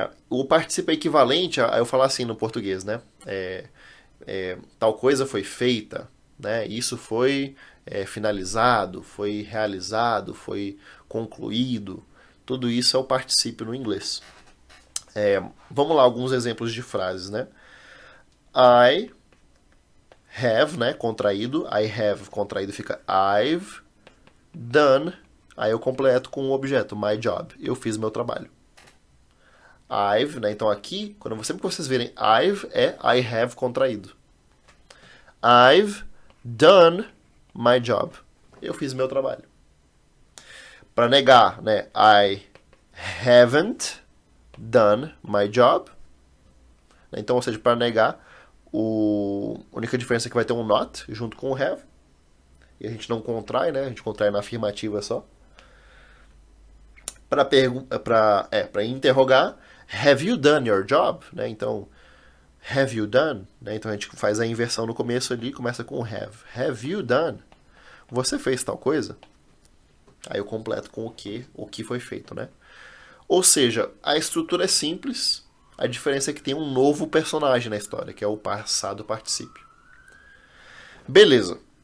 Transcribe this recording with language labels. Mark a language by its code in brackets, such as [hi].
[pt] O particípio equivalente a eu falar assim no português, né? Tal coisa foi feita, né? Isso foi finalizado, foi realizado, foi concluído. Tudo isso é o particípio no inglês. Vamos lá, alguns exemplos de frases, né? I have, né? Contraído. I have contraído fica I've done. Aí eu completo com o objeto, my job. Eu fiz meu trabalho. I've, né? Então aqui, sempre que vocês verem I've, é I have contraído. [en] I've done my job. [pt] Eu fiz meu trabalho. Para negar, né? [en] I haven't done my job. [pt] Então, ou seja, para negar, a única diferença é que vai ter um not junto com o have. E a gente não contrai, né? A gente contrai na afirmativa só. Para interrogar, [en] have you done your job? [pt] Né? Então, [en] have you done? [pt] Né? Então a gente faz a inversão no começo ali, começa com have. [en] Have you done? [pt] Você fez tal coisa? Aí eu completo com o que foi feito, né? Ou seja, a estrutura é simples, a diferença é que tem um novo personagem na história, que é o passado particípio. Beleza.